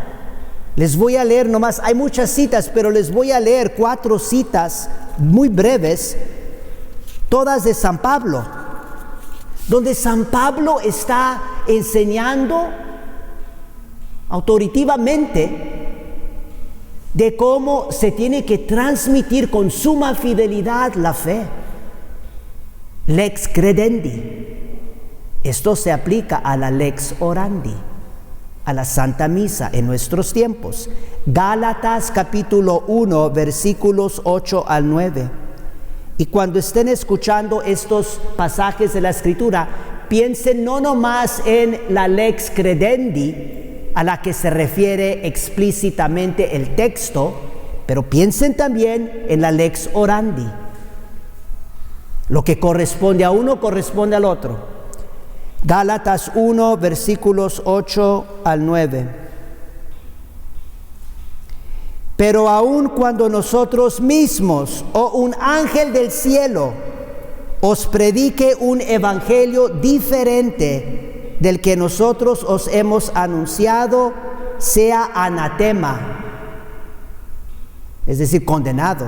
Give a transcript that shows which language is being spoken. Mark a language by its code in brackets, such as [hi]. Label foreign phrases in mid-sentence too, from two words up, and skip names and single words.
[es] Les voy a leer nomás, hay muchas citas, pero les voy a leer 4 citas muy breves, todas de San Pablo, donde San Pablo está enseñando autoritativamente de cómo se tiene que transmitir con suma fidelidad la fe. [la] Lex credendi. [es] Esto se aplica a la [la] lex orandi, [es] a la Santa Misa en nuestros tiempos. Gálatas capítulo 1, versículos 8 al 9. Y cuando estén escuchando estos pasajes de la Escritura, piensen no nomás en la [la] lex credendi, [es] a la que se refiere explícitamente el texto, pero piensen también en la [la] lex orandi. [es] Lo que corresponde a uno, corresponde al otro. Gálatas 1, versículos 8 al 9. Pero aun cuando nosotros mismos o un ángel del cielo os predique un evangelio diferente del que nosotros os hemos anunciado, sea anatema, es decir, condenado.